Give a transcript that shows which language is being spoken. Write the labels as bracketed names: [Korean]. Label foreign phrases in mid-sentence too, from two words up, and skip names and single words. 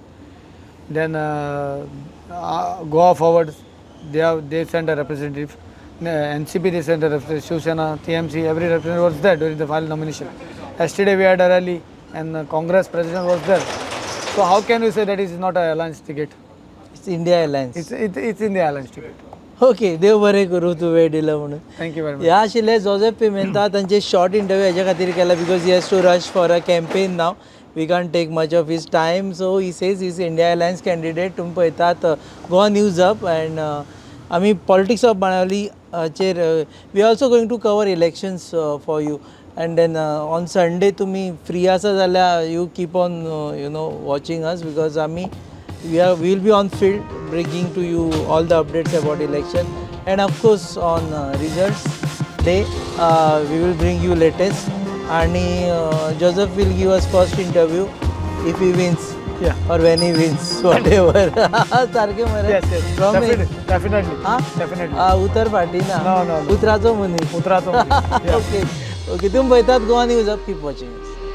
[English] Then Goa Forward, they sent a representative. NCP they sent a representative. Shiv Sena, TMC, every representative was there during the final nomination. Yesterday we had a rally and Congress president was there. So how can you say that it is not an alliance ticket? It's India Alliance. It's in the alliance ticket. [Konkani] ओके देव बरें करूं तूं वेळ दिला म्हणून. [English] Thank you very much. [Konkani] ह्या आशिल्ले जोसेफ पिमेंता तांचे [English] short interview [Konkani] हेच्या खातीर केला [English] because he has to rush for a campaign now. we can't take much of his time. so he says is India Alliance candidate. [Konkani] तुमी पळयतात [English] गोवा न्यूज हब अँड आमी politics of बाणावलीचेर we are also going to cover elections for you and then on Sunday [Konkani] तुमी फ्री आसा जाल्यार [English] you keep on watching us because आमी we will be on field bringing to you all the updates about election and of course on results day we will bring you latest and Joseph will give us first interview if he wins or when he wins whatever [Konkani] सारखे मरे [English] Yes. Definitely. [Konkani] उतर पार्टी ना [English] No. [Konkani] उतराचो मनी [English] Uttarakhand. [Konkani] ओके तुम्ही पळयतात गोवा न्यूज हब [English] keep watching.